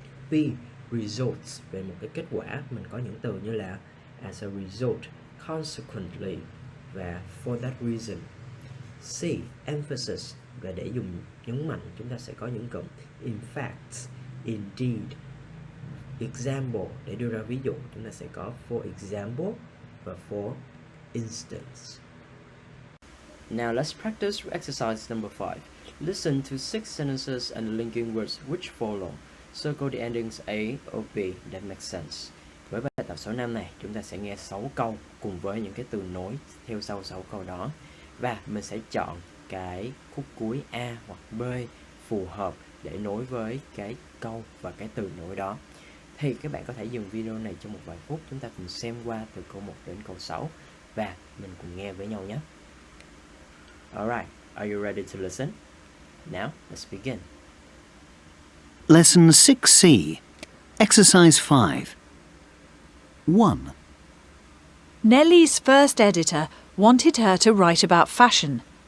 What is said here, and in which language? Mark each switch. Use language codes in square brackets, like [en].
[vi] B, results về một cái kết quả, mình có những từ như là [en] as a result, consequently [vi] và [en] for that reason. [vi] C, emphasis và để dùng nhấn mạnh, chúng ta sẽ có những cụm [en] in fact, indeed. [vi] Example để đưa ra ví dụ, chúng ta sẽ có [en] for example [vi] và [en] for instance. Now let's practice exercise number 5. Listen to 6 sentences and linking words which follow. Circle the endings A or B that make sense. [vi] Với bài tập số 5 này, chúng ta sẽ nghe 6 câu cùng với những cái từ nối theo sau 6 câu đó. Và mình sẽ chọn cái khúc cuối A hoặc B phù hợp để nối với cái câu và cái từ nối đó. Thì các bạn có thể dừng video này trong một vài phút, chúng ta cùng xem qua từ câu 1 đến câu 6 và mình cùng nghe với nhau nhé. [en] Alright, are you ready to listen? Now, let's begin. Lesson 6C. Exercise 5. 1. Nellie's first editor wanted her to write about fashion.